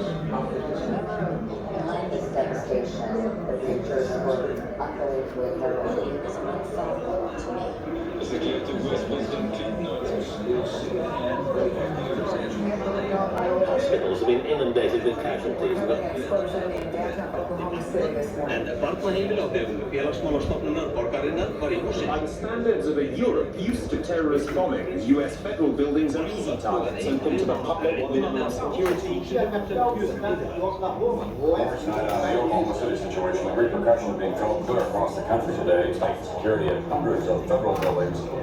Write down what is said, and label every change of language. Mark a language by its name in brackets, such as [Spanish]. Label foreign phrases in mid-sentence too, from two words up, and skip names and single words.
[English] behind this devastation, the pictures were unbelievably harrowing. It was unfathomable to me. Hospitals have been inundated with casualties. [Icelandic] And Barnaheimin félagsmálastofnunar borgarinnar var í húsi. [English] By the standards of a Europe used to terrorist bombing, US federal buildings are easy targets open to the public with minimum security. The Oklahoma City situation, the repercussions being felt clear across the country today, tight security at hundreds of federal buildings.